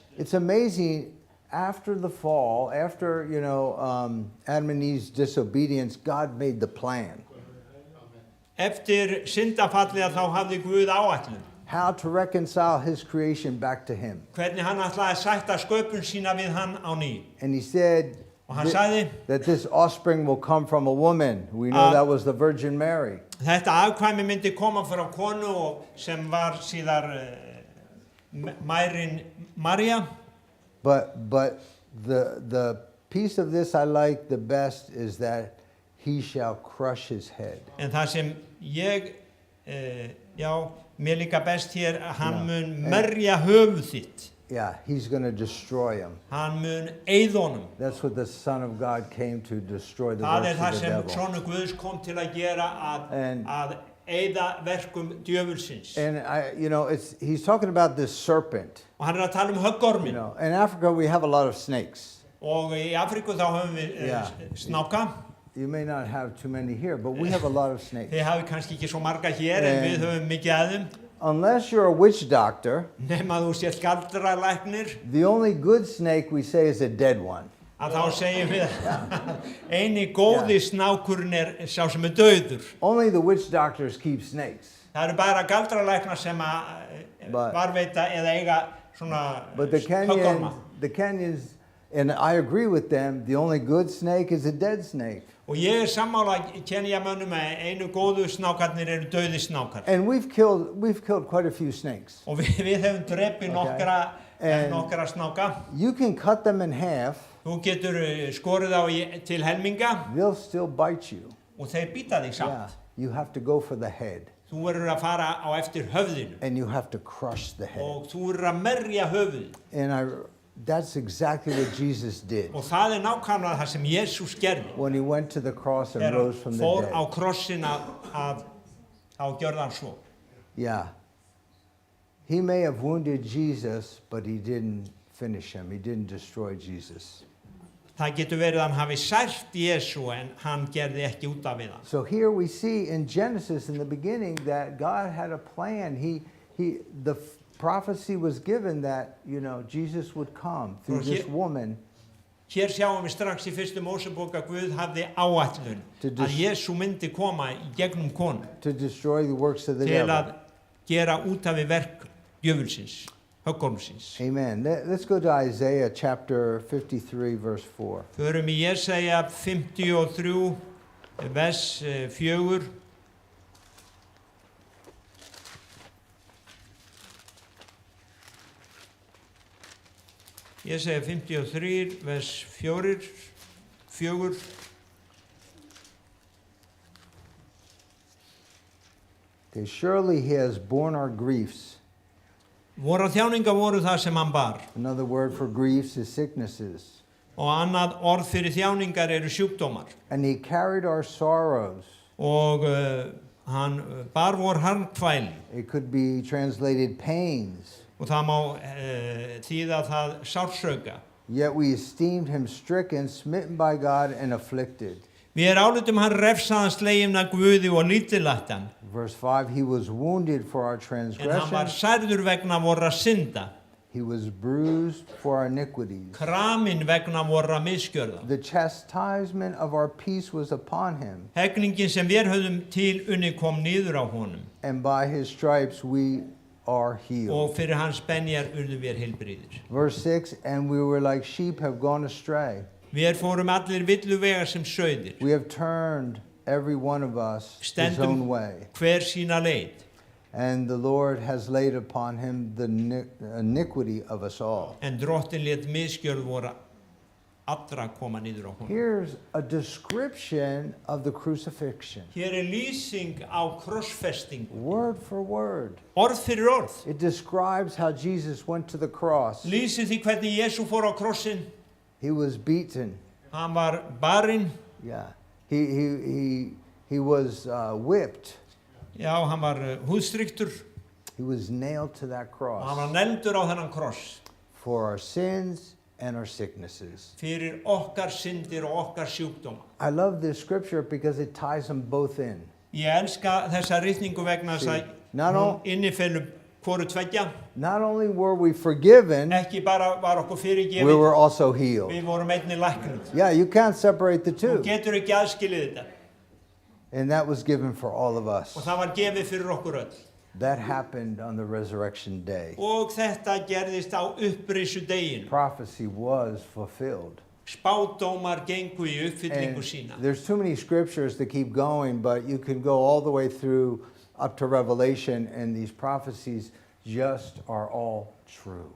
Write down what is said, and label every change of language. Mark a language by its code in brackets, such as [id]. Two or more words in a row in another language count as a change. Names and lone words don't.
[en] It's amazing. After the fall, after Adam and Eve's disobedience, God made the plan. [is] Eftir syndafallið þá hafði Guð áætlun. [en] How to reconcile his creation back to him. [is] Hvernig hann ætlaði að sætta sköpun sína við hann á ný. [en] And he said [is] Og hann sagði [en] that this offspring will come from a woman. We know that was the Virgin Mary. [is] þetta afkvæmi myndi koma frá konu og sem var síðar mærin María. [en] But the piece of this I like the best is that he shall crush his head. [is] En það sem ég, mér líka best hér, hann mun merja höfuð þitt. [en] Yeah, he's going to destroy him. [is] Hann mun eyða honum. [en] That's what the Son of God came to destroy the [is] Það [en] works [is] það [en] of the [is] sem [en] devil. [is] Sonur Guðs kom til að gera að eyða verkum djöfulsins. [en] And he's talking about this serpent. [is] Og hann að tala höggormin. [en] In Africa we have a lot of snakes. [is] Og í Afríku þá höfum við snáka. [en] You may not have too many here, but we have a lot of snakes. [is] Þið hafi kannski ekki svo marga hér en við höfum mikið af þeim. [en] Unless you're a witch doctor, [is] Nema þú sést galdralæknir. [en] the only good snake we say is a dead one. [is] að þá segjum við að eini góði snákurinn sá sem dauður. [en] Only the witch doctors keep snakes. [is] Það bara galdralæknar sem að varveita eða eiga svona [en] But the [is] höggorma. [en] Kenyans, and I agree with them, the only good snake is a dead snake. [is] Og ég sammála Kenýamönnum að einu góðu snákarnir eru dauði snákar. [en] And we've killed quite a few snakes. [is] Og við höfum drepið nokkra snáka. [en] You can cut them in half. [is] Þú getur skorið þá til helminga. [en] They'll still bite you. [is] Og þeir bíta þig samt. [en] Yeah. You have to go for the head. [is] Þú verður að fara á eftir höfðinu. [en] And you have to crush the head. [is] Og þú verður að merja höfðið. [en] And that's exactly what Jesus did. [is] Og það nákvæmlega það sem Jesús gerði. [en] When he went to the cross and rose from the [is] fór [en] dead. [is] á krossin að gjörði hann svo. [en] Yeah. He may have wounded Jesus, but he didn't finish him. He didn't destroy Jesus. [is] Það getur verið að hann hafi sært Jesú en hann gerði ekki út af við hann. [en] So here we see in Genesis in the beginning that God had a plan. The prophecy was given that, Jesus would come through this woman. [is] Hér sjáum við strax í fyrstu Mósebók að Guð hafði áætlun að Jesú myndi koma í gegnum konu. [en] To destroy the works of the [is] til [en] devil. [is] að gera út af við verk djöfulsins, höggormsins. [en] Amen. Let's go to Isaiah chapter 53 verse 4. [is] Förum í Jesaja 53 vers 4. Jesaja 53 vers 4. [en] Okay, surely he has borne our griefs. [is] Våra þjáningar voru það sem hann bar. [en] Another word for griefs is sicknesses. [is] Og annað orð fyrir þjáningar eru sjúkdómar. [en] And he carried our sorrows. [is] Og hann bar vor harmkvæli. [en] It could be translated pains. [is] Og það má þýða það sársauka. [en] Yet we esteemed him stricken, smitten by God, and afflicted. [is] Við álitum hann refsaðan sleginn af Guði og lítillættan. [en] Verse 5, he was wounded for our [is] En hann var [en] transgressions. [is] særður vegna vorra synda. [en] He was bruised for our iniquities. [is] Kramin vegna vorra misgjörða. [en] The chastisement of our peace was upon him, [is] Hegningin sem við höfðum til unni kom niður á honum. [en] and by his stripes we are healed. [is] Og fyrir hans benjar urðu við heilbrigðir. [en] Verse 6, and we were like sheep have gone astray. [is] Við fórum allir villuvegar sem sauðir. [en] We have turned every one of us his own way. [is] Hver sína leið. [en] And the Lord has laid upon him the iniquity of us all. [is] En drottin lét misgjörð voru allra koma niður á honum. [en] Here's a description of the crucifixion. [is] Hér lýsing á krossfestingu. [en] Word for word. [is] Orð fyrir orð. [en] It describes how Jesus went to the cross. [is] Lýsir því hvernig Jesú fór á krossin. [en] He was beaten. [is] Hann var barinn. [en] Yeah. He was whipped. [is] Já, hann var húðstryktur. [en] He was nailed to that [is] Og hann var [en] cross [is] neldur á þennan kross. [en] for our sins and our sicknesses. [is] Fyrir okkar syndir og okkar sjúkdóma. [en] I love this scripture because it ties them both in. [is] Ég elska þessa ritningu vegna þess að [en] Not [is] hún [en] all- [is] innifelur hvoru tveggja. [en] Not only were we forgiven, [is] Ekki bara var okkur [en] we [is] fyrirgefið, [en] were also healed. [is] við vorum einnig læknuð. [en] Yeah, you can't separate the [is] Þú [en] two. [is] getur ekki aðskilið þetta. [en] And that was given for all of us. [is] Og það var gefið fyrir okkur öll. [en] That happened on the resurrection day. [is] Og þetta gerðist á upprisu deginu. [en] Prophecy was fulfilled. [is] Spádómar gengu í uppfyllingu [en] And [is] sína. [en] there's too many scriptures to keep going, but you can go all the way through up to Revelation, and these prophecies just are all true.